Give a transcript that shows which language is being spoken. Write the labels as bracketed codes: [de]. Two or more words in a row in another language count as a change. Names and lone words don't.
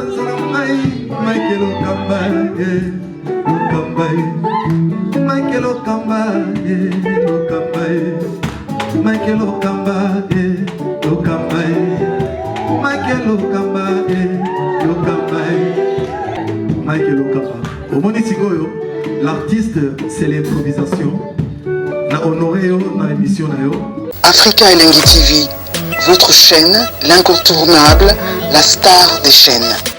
[ln] Michael Okamba, eh, Okamba, eh. Michael Okamba, eh, Okamba, eh. Michael Okamba, eh, Okamba, eh. Michael Okamba, eh, Okamba, eh. Michael Okamba. Omoni sikoyo, [fr] l'artiste, c'est l'improvisation. [ln] Na honoré yo, na émission na yo. Africa Elengi T V, [fr] votre chaîne, l'incontournable, la star des chaînes.